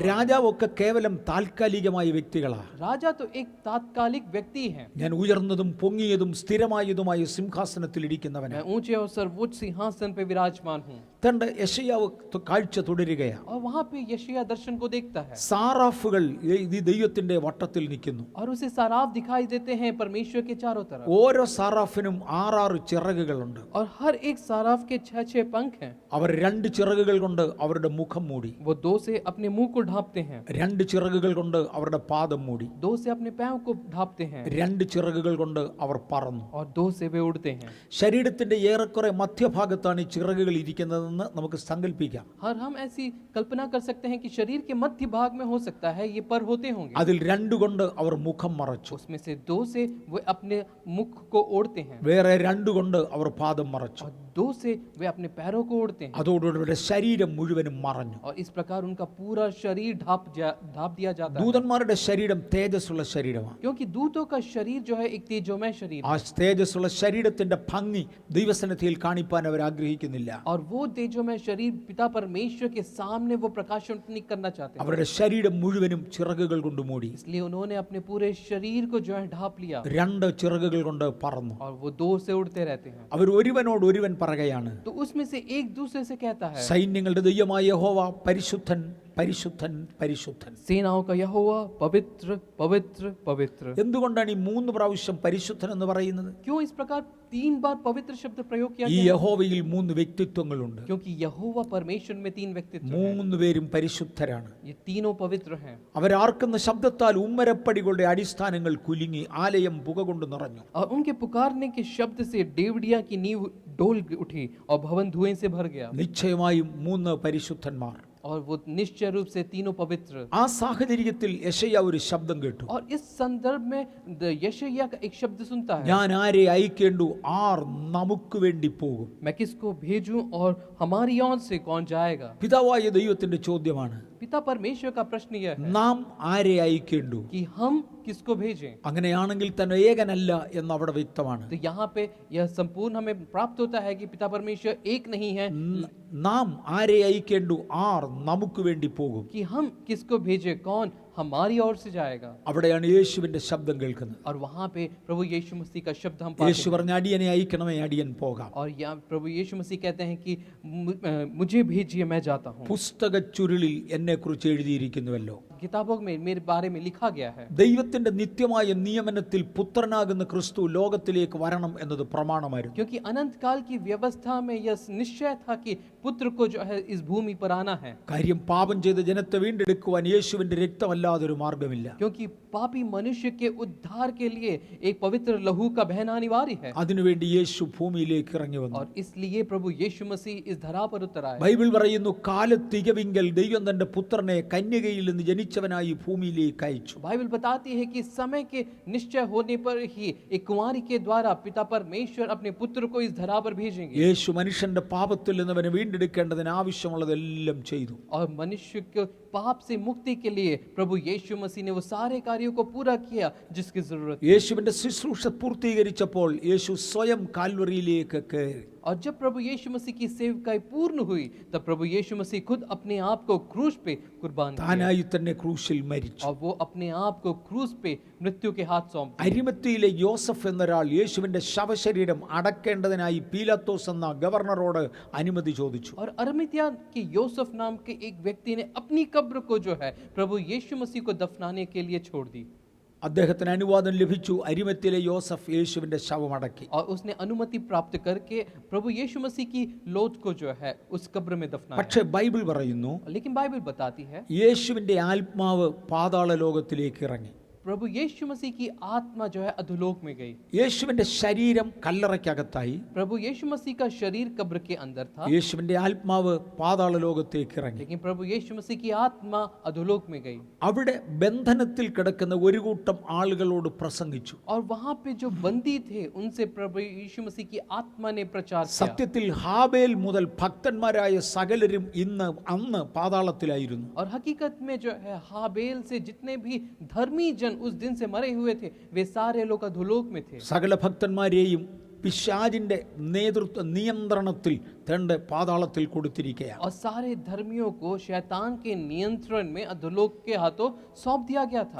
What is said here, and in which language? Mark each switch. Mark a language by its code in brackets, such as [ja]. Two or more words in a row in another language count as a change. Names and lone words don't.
[ml] രാജാവൊക്കെ കേവലം താൽക്കാലികമായ വ്യക്തികളാ. [hi] राजा तो एक तात्कालिक व्यक्ति है. [ml] ഞാൻ ഉയർന്നതും പൊങ്ങിയതും സ്ഥിരമായതുമായ സിംഹാസനത്തിൽ ഇരിക്കുന്നവനാ. [hi] मैं ऊंचे और सर्वोच्च सिंहासन पे विराजमान हूँ. [ml] തന്റെ യെശയ്യാവ് കാഴ്ച തുടരുകയാണ്. [hi] और वहां पे यशायाह दर्शन को देखता है [ml] സാറാഫുകൾ ഈ ദൈവത്തിന്റെ വട്ടത്തിൽ നിൽക്കുന്നു. [hi] और उसे साराफ दिखाई देते हैं परमेश्वर के चारों तरफ. [ml] ഓരോ സാറാഫിനും 6 ചിറകുകളുണ്ട്. [hi] और हर एक साराफ के 6 पंख हैं. [ml] അവർ 2 ചിറകുകൾ കൊണ്ട് അവരുടെ മുഖം മൂടി, [hi] वो 2 से अपने मुंह को ढांपते हैं, [ml] 2 ചിറകുകൾ കൊണ്ട് അവരുടെ പാദം മൂടി, [hi] 2 से अपने पैरों को ढांपते हैं [ml] 2 ചിറകുകൾ കൊണ്ട് അവർ പറന്നു. [hi] और 2 से वे उड़ते हैं. [ml] ശരീരത്തിന്റെ ഏറെക്കുറെ മധ്യഭാഗത്താണ് ഈ ചിറകുകൾ ഇരിക്കുന്നതെന്ന് നമുക്ക് സങ്കല്പിക്കാം. [hi] और हम ऐसी कल्पना कर सकते हैं कि शरीर के मध्य भाग में हो सकता है ये पर होते होंगे. [ml] അതിൽ 2 കൊണ്ട് അവർ മുഖം മറച്ചു, [hi] उसमें से 2 से वे अपने मुख को ओढ़ते हैं [ml] വേറെ 2 കൊണ്ട് അവർ പാദം മറച്ചു. [hi] और 2 से वे अपने पैरों को ओढ़ते हैं. [ml] അതോടുകൂടി അവരുടെ ശരീരം മുഴുവനും മറഞ്ഞു. [hi] और इस प्रकार उनका पूरा शरीर ढाप दिया जाता है. [ml] ദൂതന്മാരുടെ ശരീരം തേജസ്സുള്ള ശരീരമാണ്. [hi] क्योंकि दूतों का शरीर जो है एक तेजोमय शरीर [ml] ആ [hi] है. [ml] തേജസ്സുള്ള ശരീരത്തിന്റെ ഭംഗി ദൈവസന്നിധിയിൽ കാണിപ്പാൻ അവർ ആഗ്രഹിക്കുന്നില്ല. [hi] और वो तेजोमय शरीर पिता परमेश्वर के सामने वो प्रकाशन नहीं करना चाहते हैं. [ml] അവരുടെ ശരീരം മുഴുവനും ചിറകുകൾ കൊണ്ട് മൂടി, [hi] इसलिए उन्होंने अपने पूरे शरीर को जो है ढाप लिया [ml] 2 ചിറകുകൾ കൊണ്ട് പറന്നു. [hi] और वो 2 से उड़ते रहते हैं. [ml] അവർ ഒരുവനോട് ഒരുവൻ പറയുകയാണ്, [hi] तो उसमें से एक दूसरे से कहता है [ml] സൈന്യങ്ങളുടെ ദൈവമായ യഹോവ പരിശുദ്ധൻ പരിശുദ്ധൻ പരിശുദ്ധൻ. [hi] सेनाओं का यहोवा पवित्र पवित्र पवित्र. [ml] എന്തുകൊണ്ടാണ് ഈ 3 പ്രാവശ്യം പരിശുദ്ധൻ എന്ന് പറയുന്നത്? [hi] क्यों इस प्रकार 3 बार पवित्र शब्द प्रयोग किया [ml] ഈ [hi] गया? [ml] യഹോവയിൽ 3 വ്യക്തിത്വങ്ങളുണ്ട്. [hi] क्योंकि यहोवा परमेश्वर में 3 व्यक्तित्व हैं. [ml] 3 പേരും പരിശുദ്ധരാണ്. [hi] ये तीनों पवित्र हैं. [ml] അവരാർക്കുന്ന ശബ്ദത്താൽ ഉമ്മരപ്പടികളുടെ അടിസ്ഥാനങ്ങൾ കുലുങ്ങി ആലയം പുക കൊണ്ട് നിറഞ്ഞു. [hi] और उनके पुकारने के शब्द से डेवढ़िया की नींव डोल उठी और भवन धुएं से भर गया. [ml] നിശ്ചയമായും 3 പരിശുദ്ധന്മാർ. [hi] और वो निश्चय रूप से तीनों पवित्र. [ml] ആ സാഹചര്യത്തിൽ യെശയ്യാ ഒരു ശബ്ദം കേട്ടു. [hi] और इस संदर्भ में यशायाह का एक शब्द सुनता है, [ml] ഞാൻ ആരെ അയക്കേണ്ടു, ആർ നമുക്ക് വേണ്ടി പോകും. [hi] मैं किसको भेजूं और हमारी ओर से कौन जाएगा. [ml] പിതാവായ ദൈവത്തിന്റെ ചോദ്യമാണ്, [hi] पिता परमेश्वर का प्रश्न यह है [ml] നാം ആരെ അയക്കേണ്ടു? [hi] कि हम किसको भेजें. [ml] അങ്ങനെയാണെങ്കിൽ തന്നെ ഏകനല്ല എന്ന് അവിടെ വ്യക്തമാണ്. [hi] तो यहाँ पे यह संपूर्ण हमें प्राप्त होता है कि पिता परमेश्वर एक नहीं है, [ml] നാം ആരെ അയക്കേണ്ടു, ആർ നമുക്ക് വേണ്ടി പോകും. [hi] कि हम किसको भेजे, कौन हमारी ओर से जाएगा। [ml] അവിടെയാണ് യേശുവിന്റെ ശബ്ദം കേൾക്കുന്നത്. [hi] और वहाँ पे प्रभु यीशु मसीह का शब्द हम पाते [ml] യേശു പറഞ്ഞ അടിയനെ അയക്കണമേ, അടിയൻ പോകാം. [hi] और यहाँ प्रभु यीशु मसीह कहते हैं कि मुझे भेजिए, मैं जाता हूँ। [ml] പുസ്തക ചുരുളിൽ എന്നെ കുറിച്ച് എഴുതിയിരിക്കുന്നുവല്ലോ. [hi] किताबों में मेरे बारे में लिखा गया है। [ml] ദൈവത്തിന്റെ നിത്യമായ നിയമനത്തിൽ പുത്രനാകുന്ന ക്രിസ്തു ലോകത്തിലേക്ക് വരണം എന്നത് പ്രമാണമായിരുന്നു. [hi] क्योंकि अनंत काल की व्यवस्था में यह निश्चय था कि पुत्र को जो है इस भूमि पर आना है। [ml] കാര്യം പാപം ചെയ്ത ജനത്തെ വീണ്ടെടുക്കുവാൻ യേശുവിന്റെ രക്തമല്ലാതെ ഒരു മാർഗമില്ല. [hi] क्योंकि पापी मनुष्य के उद्धार के लिए एक पवित्र लहू का बहना अनिवार्य है। [ml] അതിനുവേണ്ടി യേശു ഭൂമിയിലേക്ക് ഇറങ്ങി വന്നു. [hi] और इसलिए प्रभु यीशु मसीह इस धरा पर उतर आए। [ml] ബൈബിൾ പറയുന്നു, കാലത്തികവിങ്കൽ ദൈവം തന്റെ പുത്രനെ കന്യകയിൽ നിന്ന് ജനിച്ചവനായി ഭൂമിയിലേക്ക് അയച്ചു. [hi] बाइबल बताती है कि समय के निश्चय होने पर ही एक कुंवारी के द्वारा पिता परमेश्वर अपने पुत्र को इस धरा पर भेजेंगे। [ml] യേശു മനുഷ്യന്റെ പാപത്തിൽ നിന്ന് അവനെ വീണ്ടെടുക്കേണ്ടതിന് ആവശ്യമുള്ളതെല്ലാം ചെയ്തു. [hi] और मनुष्य को पाप से मुक्ति के लिए प्रभु यीशु मसीह ने वो सारे कार्यों को पूरा किया जिसकी जरूरत है। [ml] യേശുവിന്റെ ശുശ്രൂഷ പൂർത്തീകരിച്ചപ്പോൾ യേശു സ്വയം കാൽവറിയിലേക്ക് കയറി. [hi] और जब प्रभु यीशु मसीह की सेवकाई पूर्ण हुई तब प्रभु यीशु मसीह खुद अपने आप को क्रूस पे कुर्बान किया [ml] താനായി തന്നെ ക്രൂശിൽ മരിച്ചു. [hi] और वो अपने आप को क्रूस पे मृत्यु के हाथ सौंप दिया। [ml] അരിമത്തിയിലെ യോസഫ് എന്നൊരാൾ യേശുവിന്റെ ശവശരീരം അടക്കേണ്ടതിനായി പീലാത്തോസ് എന്ന ഗവർണറോട് അനുമതി ചോദിച്ചു. [hi] और अरमितिया के योसेफ नाम के एक व्यक्ति ने अपनी कब्र को जो है प्रभु यीशु मसीह को दफनाने के लिए छोड़ दी। [ml] അദ്ദേഹത്തിന് അനുവാദം ലഭിച്ചു. അരിമത്തിയിലെ യോസഫ് യേശുവിന്റെ ശവം അടക്കി. [hi] और उसने अनुमति प्राप्त करके प्रभु यीशु मसीह की लोथ को जो है उस कब्र में दफनाया। [ml] പക്ഷേ ബൈബിൾ പറയുന്നു, [hi] लेकिन बाइबल बताती है [ml] യേശുവിന്റെ ആത്മാവ് പാതാള ലോകത്തിലേക്ക് ഇറങ്ങി. [hi] प्रभु यीशु मसीह की आत्मा जो है अधोलोक में गई। [ml] യേശുവിന്റെ ശരീരം കല്ലറയ്ക്കകത്തായി, [hi] प्रभु यीशु मसीह का शरीर कब्र के अंदर था, [ml] യേശുവിന്റെ ആത്മാവ് പാതാള ലോകത്തേക്ക് ഇറങ്ങി. [hi] लेकिन प्रभु यीशु मसीह की आत्मा अधोलोक में गई। [ml] അവിടെ ബന്ധനത്തിൽ കിടക്കുന്ന ഒരു കൂട്ടം ആളുകളോട് പ്രസംഗിച്ചു. [hi] और वहां पे जो बंदी थे उनसे प्रभु यीशु मसीह की आत्मा ने प्रचार किया। [ml] സത്യത്തിൽ ഹാബേൽ മുതൽ ഭക്തന്മാരായ സകലരും അന്ന് പാതാളത്തിലായിരുന്നു. [hi] और हकीकत में जो है हाबेल से जितने भी धर्मी जन उस दिन से मरे हुए थे वे सारे लोग अधोलोक में थे। [ml] സകല ഭക്തന്മാരെയും പിശാചിന്റെ നിയന്ത്രണത്തിൽ തന്റെ പാതാളത്തിൽ കൊടുത്തിരിക്കുകയാണ്. [hi] और सारे धर्मियों को शैतान के नियंत्रण में अधोलोक के हाथों सौंप दिया गया था।